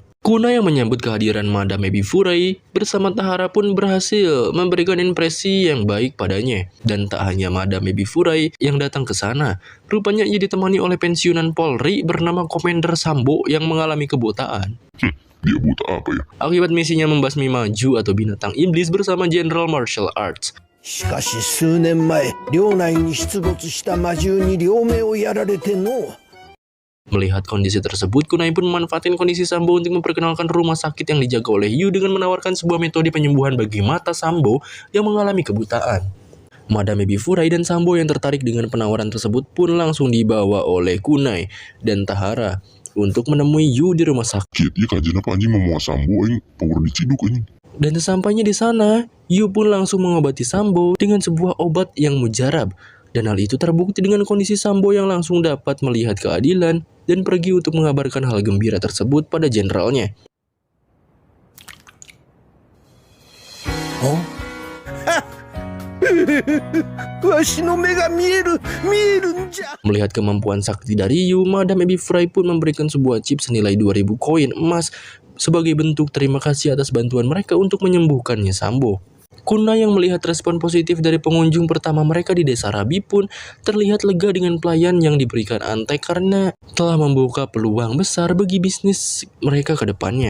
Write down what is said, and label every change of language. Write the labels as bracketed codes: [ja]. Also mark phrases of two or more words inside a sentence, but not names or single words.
[id] Kunai yang menyambut kehadiran Madam Ebi Furai bersama Tahara pun berhasil memberikan impresi yang baik padanya. Dan tak hanya Madam Ebi Furai yang datang ke sana, rupanya ia ditemani oleh pensiunan Polri bernama Komander Sambo yang mengalami kebutaan. Dia buta apa ya? Akibat misinya membasmi maju atau binatang iblis bersama General Martial Arts. [ja] しかし数年前領内に出没した魔獣に両目をやられての [id] Melihat kondisi tersebut, Kunai pun memanfaatkan kondisi Sambo untuk memperkenalkan rumah sakit yang dijaga oleh Yu dengan menawarkan sebuah metode penyembuhan bagi mata Sambo yang mengalami kebutaan. Madam Ebi Furai dan Sambo yang tertarik dengan penawaran tersebut pun langsung dibawa oleh Kunai dan Tahara untuk menemui Yu di rumah sakit. Iya kajian apa anjing mau Sambo aing power diciduk anjing. Dan sesampainya di sana, Yu pun langsung mengobati Sambo dengan sebuah obat yang mujarab. Dan hal itu terbukti dengan kondisi Sambo yang langsung dapat melihat keadilan dan pergi untuk mengabarkan hal gembira tersebut pada jenderalnya. [ja] わしの目が見えるんじゃ [id] Melihat kemampuan sakti dari Yu, Madam Ebi Furai pun memberikan sebuah chip senilai 2000 koin emas sebagai bentuk terima kasih atas bantuan mereka untuk menyembuhkannya Sambo. Kunai yang melihat respon positif dari pengunjung pertama mereka di desa Rabi pun terlihat lega dengan pelayan yang diberikan Antek karena telah membuka peluang besar bagi bisnis mereka ke depannya.